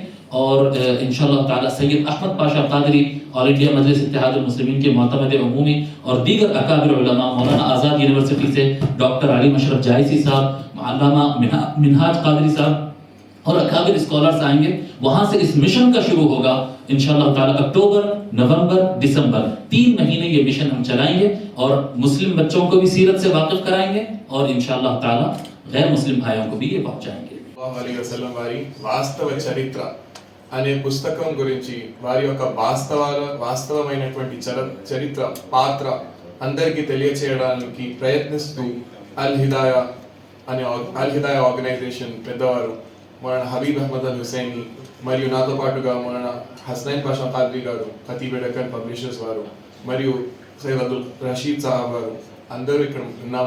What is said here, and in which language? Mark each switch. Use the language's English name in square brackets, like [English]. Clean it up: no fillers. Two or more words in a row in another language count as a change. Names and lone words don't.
[Urdu] اور [Arabic] انشاءاللہ تعالی [Urdu] سید احمد پاشا قادری آل انڈیا مجلس اتحاد المسلمین کے معتمد عمومی اور دیگر اکابر علماء، مولانا آزاد یونیورسٹی سے ڈاکٹر علی مشرف جائسی صاحب، علامہ منہاج قادری صاحب اور اکابر اسکالرز آئیں گے, وہاں سے اس مشن کا شروع ہوگا [Arabic] انشاءاللہ تعالی. [Urdu] اکتوبر, نومبر, دسمبر 3 مہینے یہ مشن ہم چلائیں گے اور مسلم بچوں کو بھی سیرت سے واقف کرائیں گے اور [Arabic] انشاءاللہ تعالی [Urdu] غیر مسلم بھائیوں کو بھی یہ پہنچائیں گے. [Arabic] صلى الله عليه وسلم [Telugu] వారి వాస్తవ చరిత్ర అనే పుస్తకం గురించి, వారి యొక్క వాస్తవమైనటువంటి చరిత్ర పాత్ర అందరికీ తెలియచేయడానికి ప్రయత్నిస్తూ అల్ హిదాయా ఆర్గనైజేషన్ పెద్దవారు మన హబీబ్ అహ్మద్ అల్ హుసైని మరియు నాతో పాటుగా మన హస్నైన్ పాషా ఖాద్రీ గారు, ఖతీబ్ డెక్కన్ పబ్లిషర్స్ వారు మరియు సయ్యద్ అబ్దుల్ రషీద్ సాహబ్ గారు అందరూ ఇక్కడ ఉన్నాము.